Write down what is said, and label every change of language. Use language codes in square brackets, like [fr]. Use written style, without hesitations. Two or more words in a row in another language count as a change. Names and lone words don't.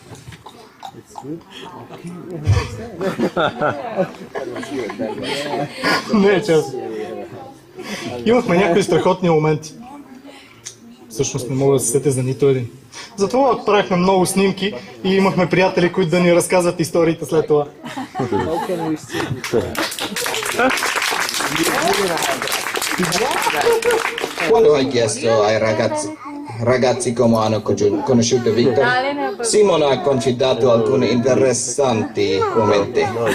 [bg] Не е част. Имахме някои страхотни моменти. Всъщност не мога да се сетя за нито един. Затова правихме много снимки и имахме приятели, които да ни разказват историите след това. [it] Quando hai chiesto ai ragazzi come hanno conosciuto Victor, Simon ha confidato alcuni interessanti commenti.